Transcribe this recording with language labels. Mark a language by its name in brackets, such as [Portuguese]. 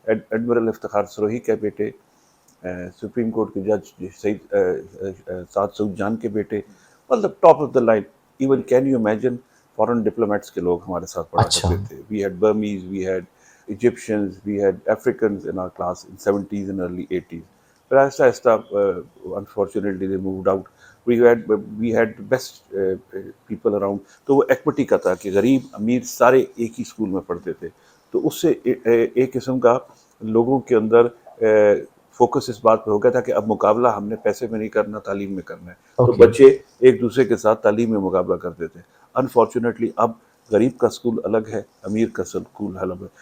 [Urdu] Admiral Iftikhar Sirohi کے بیٹے, supreme court کے جج سعد سعود جان کے بیٹے, مطلب top of the line. [English] even can you imagine [Urdu] foreign diplomats کے لوگ ہمارے ساتھ پڑھا کرتے تھے. [English] We had Burmese, we had Egyptians, we had Africans in our class in 70s and early 80s. [Urdu] پھر آہستہ آہستہ [English] unfortunately they moved out. We had best people around. [Urdu] تو وہ ایکوٹی کا تھا کہ غریب امیر سارے ایک ہی اسکول میں پڑھتے تھے. تو اس سے ایک قسم کا لوگوں کے اندر فوکس اس بات پہ ہو گیا تھا کہ اب مقابلہ ہم نے پیسے میں نہیں کرنا, تعلیم میں کرنا ہے. تو بچے ایک دوسرے کے ساتھ تعلیم میں مقابلہ کرتے تھے. انفارچونیٹلی اب غریب کا اسکول الگ ہے, امیر کا اسکول الگ ہے.